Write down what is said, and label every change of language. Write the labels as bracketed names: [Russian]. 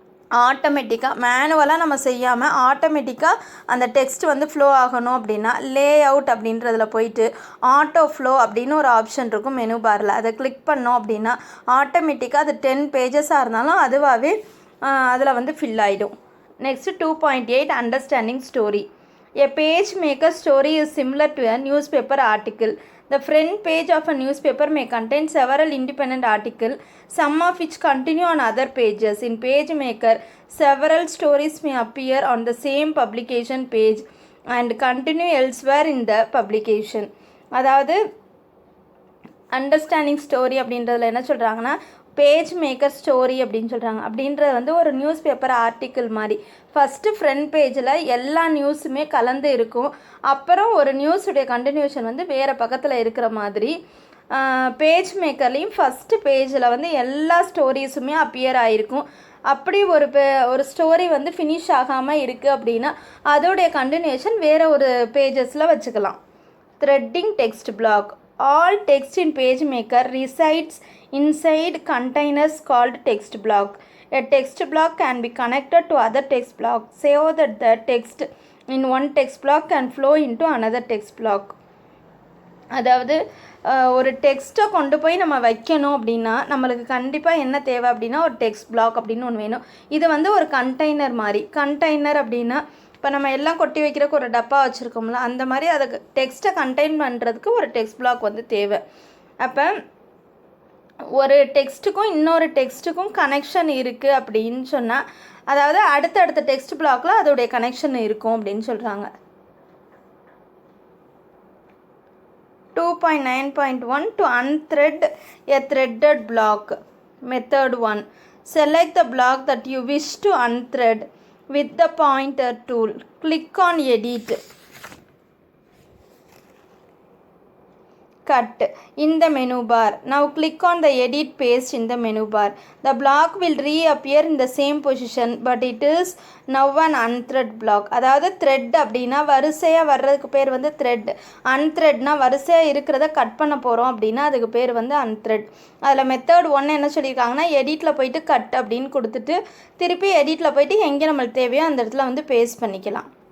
[Tamil] ஆட்டோமேட்டிக்காக மேனுவலாக நம்ம செய்யாமல் ஆட்டோமேட்டிக்காக அந்த டெக்ஸ்ட் வந்து ஃப்ளோ ஆகணும் அப்படின்னா லே அவுட் அப்படின்றதில் போயிட்டு ஆட்டோ ஃப்ளோ அப்படின்னு ஒரு ஆப்ஷன் இருக்கும் மெனு பாரில். அதை கிளிக் பண்ணோம் அப்படின்னா ஆட்டோமேட்டிக்காக அது 10 பேஜஸாக இருந்தாலும் அதுவாகவே அதில் வந்து ஃபில் ஆகிடும். Next 2.8 understanding story. [English] A PageMaker story is similar to a newspaper article. The front page of a newspaper may contain several independent articles, some of which continue on other pages. In PageMaker, several stories may appear on the same publication page and continue elsewhere in the publication. [Tamil] அதாவது understanding story அப்படின்றதுல என்ன சொல்கிறாங்கன்னா PageMaker story அப்படின்னு சொல்கிறாங்க. அப்படின்றது வந்து ஒரு news paper article மாதிரி. ஃபஸ்ட்டு ஃப்ரண்ட் பேஜில் எல்லா நியூஸுமே கலந்து இருக்கும். அப்புறம் ஒரு நியூஸுடைய கண்டினியூஷன் வந்து வேறு பக்கத்தில் இருக்கிற மாதிரி. PageMakerலேயும் ஃபஸ்ட்டு பேஜில் வந்து எல்லா ஸ்டோரிஸுமே அப்பியர் ஆகிருக்கும். அப்படி ஒரு ஸ்டோரி வந்து ஃபினிஷ் ஆகாமல் இருக்குது அப்படின்னா அதோடைய கண்டினியூஷன் வேறு ஒரு பேஜஸில் வச்சுக்கலாம். Threading text black. [English] All text in PageMaker resides inside containers called text block. A text block can be connected to other text blocks so that the text in one text block can flow into another text block. [Tamil] அதாவது ஒரு டெக்ஸ்ட்டை கொண்டு போய் நம்ம வைக்கணும் அப்படின்னா நம்மளுக்கு கண்டிப்பாக என்ன தேவை அப்படின்னா ஒரு டெக்ஸ்ட் பிளாக் அப்படின்னு ஒன்று வேணும். இது வந்து ஒரு கண்டெய்னர் மாதிரி. கண்டெய்னர் அப்படின்னா இப்போ நம்ம எல்லாம் கொட்டி வைக்கிறதுக்கு ஒரு டப்பா வச்சுருக்கோம்ல, அந்த மாதிரி அதுக்கு டெக்ஸ்ட்டை கண்டெயின் பண்ணுறதுக்கு ஒரு டெக்ஸ்ட் பிளாக் வந்து தேவை. அப்போ ஒரு டெக்ஸ்ட்டுக்கும் இன்னொரு டெக்ஸ்ட்டுக்கும் கனெக்ஷன் இருக்குது அப்படின்னு சொன்னால், அதாவது அடுத்தடுத்த டெக்ஸ்ட் பிளாக்கில் அதோடைய கனெக்ஷன் இருக்கும் அப்படின்னு சொல்கிறாங்க. [English] 2.9.1 To unthread a threaded block. Method 1. Select the block that you wish to unthread with the pointer tool. Click on Edit. Cut in the menu bar. Now click on the Edit Paste in the menu bar. The block will reappear in the same position, but it is now an unthread block. [Tamil] அதாவது thread அப்படின்னா வரிசையாக வர்றதுக்கு பேர் வந்து thread. அன்த்ரெட்னா வரிசையாக இருக்கிறத cut பண்ண போகிறோம் அப்படின்னா அதுக்கு பேர் வந்து அன்த்ரெட். அதில் மெத்தட் 1 என்ன சொல்லியிருக்காங்கன்னா, எடிட்டில் போயிட்டு கட் அப்படின்னு கொடுத்துட்டு திருப்பி எடிட்டில் போயிட்டு எங்கே நம்மளுக்கு தேவையோ அந்த இடத்துல வந்து பேஸ்ட் பண்ணிக்கலாம்.